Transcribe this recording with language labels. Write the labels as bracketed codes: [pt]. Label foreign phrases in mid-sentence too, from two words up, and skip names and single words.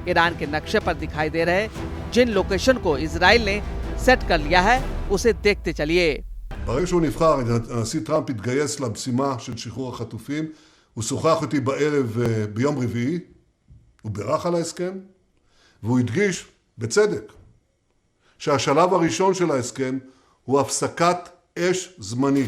[hi] ईरान के नक्शे पर दिखाई दे रहे जिन लोकेशन को इजराइल ने सेट कर लिया है उसे देखते चलिए। [he] ברגע שהוא נבחר, הנשיא טראמפ התגייס למשימה של שחרור החטופים, הוא שוחח איתי בערב ביום רביעי, הוא בירך על ההסכם, והוא הדגיש, בצדק, שהשלב הראשון של ההסכם הוא הפסקת אש זמנית.